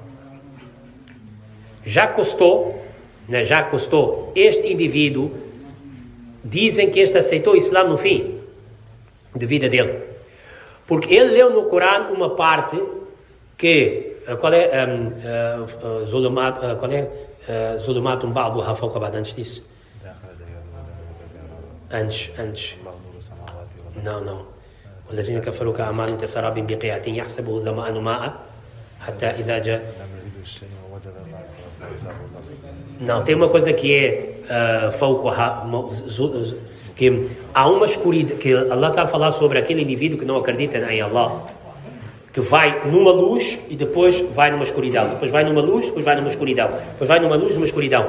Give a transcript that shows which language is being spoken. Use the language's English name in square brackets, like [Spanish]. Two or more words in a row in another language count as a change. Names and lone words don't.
[Portuguese] Já custou este indivíduo, dizem que este aceitou o Islã no fim de vida dele. Porque ele leu no Corão uma parte que, qual é [Arabic] ظلمات بعضها فوق بعض, [Portuguese] antes disso? Antes. Não. [Arabic] والذين كفروا كأعمال كسراب بقيعة يحسبه الظمآن ماء حتى إذا جاء. [Portuguese] Não, tem uma coisa que é que há uma escuridão, que Allah está a falar sobre aquele indivíduo que não acredita em Allah, que vai numa luz e depois vai numa escuridão, depois vai numa luz, depois vai numa escuridão, depois vai numa luz, numa escuridão.